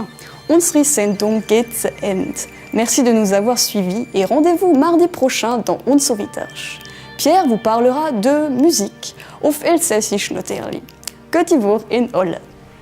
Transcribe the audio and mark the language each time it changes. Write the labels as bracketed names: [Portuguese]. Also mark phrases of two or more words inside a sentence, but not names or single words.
[German] Unsere Sendung geht zu Ende. [French] Merci de nous avoir suivis et rendez-vous mardi prochain dans Und so weiter. Pierre vous parlera de musique, [German] auf Elsässisch natürlich. [Swiss German] Gott in Olle.